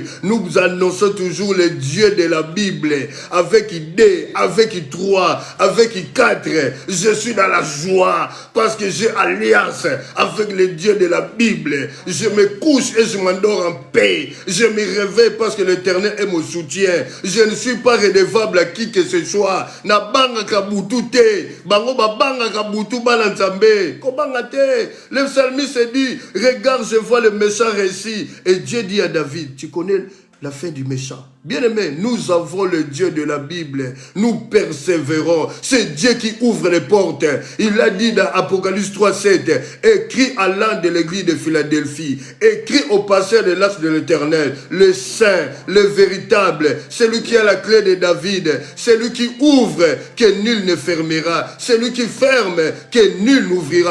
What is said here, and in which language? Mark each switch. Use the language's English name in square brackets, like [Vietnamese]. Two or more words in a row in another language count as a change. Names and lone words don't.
[French] Nous annonçons toujours le Dieu de la Bible, avec idée, avec 3, avec 4. Je suis dans la joie parce que j'ai alliance avec le Dieu de la Bible. Je me couche et je m'endors en paix. Je me réveille parce que l'Éternel est mon soutien. Je ne suis pas redevable à qui que ce soit. [Lingala] Na banga kabutu te, bango ba banga kabutu balanzambe. Kobanga te. [French] Le psalmiste dit, regarde, je vois le méchant récit. Et Dieu dit à David, tu connais la fin du méchant. Bien-aimé, nous avons le Dieu de la Bible. Nous persévérons. C'est Dieu qui ouvre les portes. Il a dit dans Apocalypse 3:7, écrit à l'âne de l'église de Philadelphie, écrit au pasteur de l'Arche de l'Éternel, le saint, le véritable, celui qui a la clé de David, celui qui ouvre, que nul ne fermera, celui qui ferme, que nul n'ouvrira.